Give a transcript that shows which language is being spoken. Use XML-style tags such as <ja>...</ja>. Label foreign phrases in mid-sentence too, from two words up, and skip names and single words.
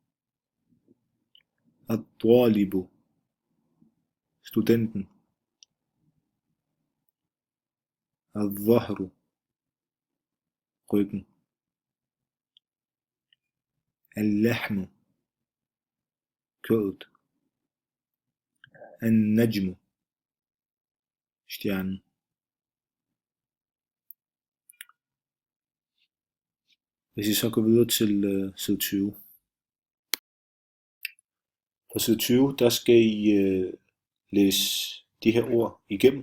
<da>Al-talibu, studenten. Al-dhahru, ryggen. Al-lahmu, kødet. Al-najmu, stjernen. Hvis I så går videre til side 20. På side 20, der skal I læse de her ord igennem.</da>